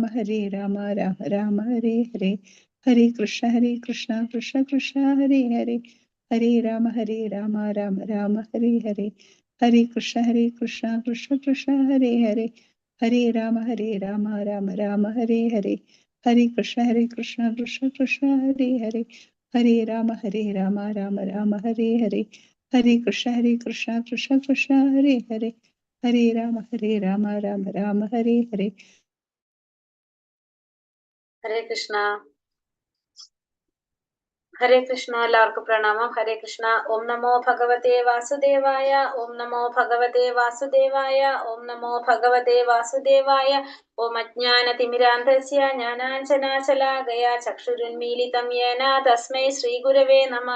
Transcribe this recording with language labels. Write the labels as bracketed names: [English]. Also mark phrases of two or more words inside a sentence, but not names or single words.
[Sanskrit] രാമ രാമ ഹരേ ഹരേ ഹരേ കൃഷ്ണ കൃഷ്ണ കൃഷ്ണ ഹരേ ഹരേ ഹരേ രാമ രാമ രാമ ഹരേ ഹരേ ഹരേ കൃഷ്ണ കൃഷ്ണ കൃഷ്ണ ഹരേ ഹരേ ഹരേ രാമ രാമ രാമ ഹരേ ഹരേ ഹരേ കൃഷ്ണ കൃഷ്ണ കൃഷ്ണ ഹരേ ഹരേ ഹരേ രാമ രാമ രാമ ഹരേ ഹരേ ഹരേ കൃഷ്ണ കൃഷ്ണ കൃഷ്ണ ഹരേ ഹരേ ഹരേ രാമ രാമ രാമ ഹരേ ഹരേ. ഹരേ കൃഷ്ണ. ഹരേ കൃഷ്ണ. [Malayalam] എല്ലാവർക്കും പ്രണാമം. [Sanskrit] ഹരേ കൃഷ്ണ. ഓം നമോ ഭഗവതേ വാസുദേവായ. ഓം നമോ ഭഗവതേ വാസുദേവായ. ഓം നമോ ഭഗവതേ വാസുദേവായ. ഓം അജ്ഞാനതിമിരാന്ധസ്യ ജ്ഞാനാഞ്ജനാശലാകയ ചക്ഷുരുന്മീലിതം യേന തസ്മൈ ശ്രീഗുരവേ നമഃ.